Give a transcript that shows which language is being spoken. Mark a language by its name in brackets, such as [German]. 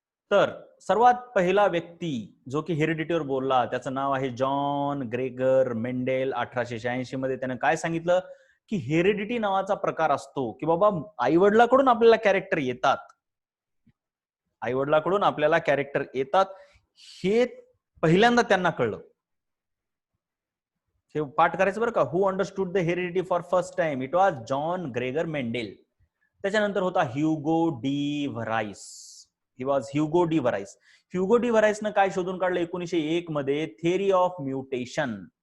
[Marathi] तर सर्वात पहिला व्यक्ती जो की हेरिडिटीवर बोलला त्याचं नाव आहे जॉन ग्रेगर मेंडेल. 1886 मध्ये त्याने काय सांगितलं की हेरिडिटी नावाचा प्रकार असतो, की बाबा आईवडिलाकडून आपल्याला कॅरेक्टर येतात, आईवडिलाकडून आपल्याला कॅरेक्टर येतात, हे पहिल्यांदा त्यांना कळलं. हे पाठ करायचं बरं का. [English] Who understood the heredity for first time? It was John Gregor Mendel. [Marathi] त्याच्यानंतर होता Hugo D व्हराईस. [English] he was [Marathi] Hugo D व्हराईस. Hugo D व्हराईसनं काय शोधून काढलं 1901 मध्ये? Theory of mutation.